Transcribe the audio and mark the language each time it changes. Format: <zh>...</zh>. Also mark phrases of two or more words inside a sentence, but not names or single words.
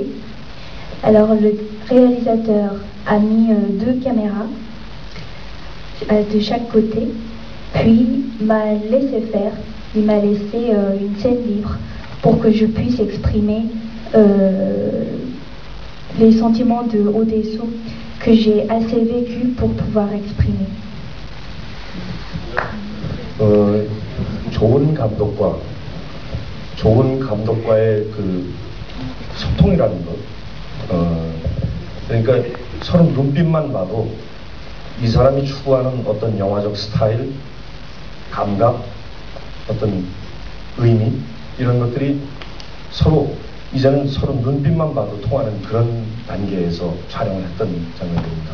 <fr>Alors le réalisateur a mis 2 caméras de chaque côté, puis m'a laissé faire, il m'a laissé une scène libre pour que je puisse exprimer les sentiments de Odesso que j'ai assez vécu pour pouvoir exprimer.</fr> <ko>좋은 감독과의 그 소통이라는 것, 그러니까 서로 눈빛만 봐도 이 사람이 추구하는 어떤 영화적 스타일, 감각, 어떤 의미 이런 것들이 서로 이제는 서로 눈빛만 봐도 통하는 그런 단계에서 촬영을 했던 장면입니다.</ko>